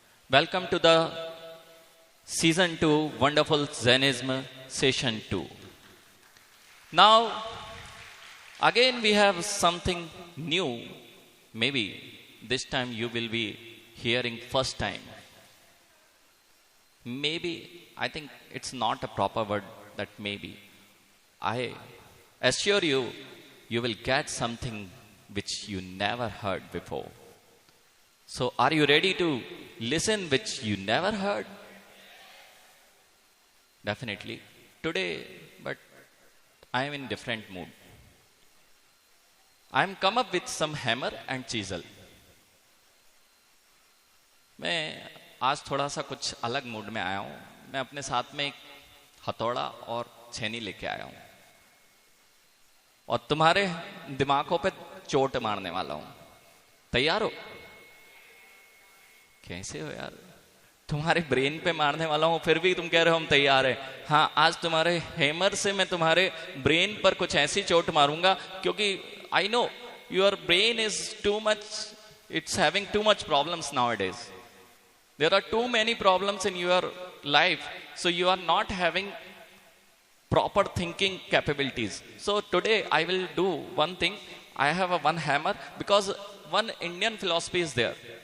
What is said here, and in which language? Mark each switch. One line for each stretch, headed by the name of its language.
English: Welcome to the season 2 wonderful zenism session 2। Now again we have something new. Maybe this time you will be hearing first time. Maybe, I think it's not a proper word that maybe. I assure you, you will get something which you never heard before. So, are you ready to listen which you never heard? Definitely. Today, but I am in different mood. I am come up with some hammer and chisel.
Hindi: मैं आज थोड़ा सा कुछ अलग mood में आया हूं। मैं अपने साथ में एक हथौड़ा और छेनी लेके आया हूं और तुम्हारे दिमागों पे चोट मारने वाला हूं। तैयार हो? कैसे हो यार? तुम्हारे ब्रेन पे मारने वाला हूं फिर भी तुम कह रहे हो हम तैयार है। हाँ, आज तुम्हारे हैमर से मैं तुम्हारे ब्रेन पर कुछ ऐसी चोट मारूंगा क्योंकि
English: I know your brain is too much, it's having too much problems nowadays. There are too many problems in your life, so you are not having proper thinking capabilities. So today I will do one thing. I have one hammer because one Indian philosophy is there.